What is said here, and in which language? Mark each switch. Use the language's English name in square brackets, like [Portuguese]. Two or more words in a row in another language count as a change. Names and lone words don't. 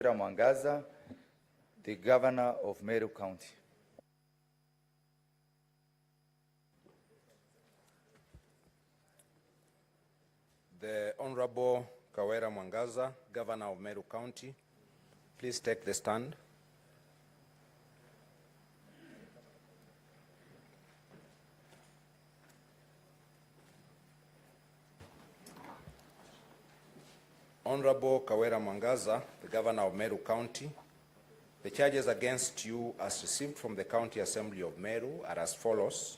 [English] Kawira Mwangaza, the Governor of Meru County. The Honorable Kawira Mwangaza, Governor of Meru County, please take the stand. Honorable Kawira Mwangaza, the Governor of Meru County, the charges against you as received from the County Assembly of Meru are as follows.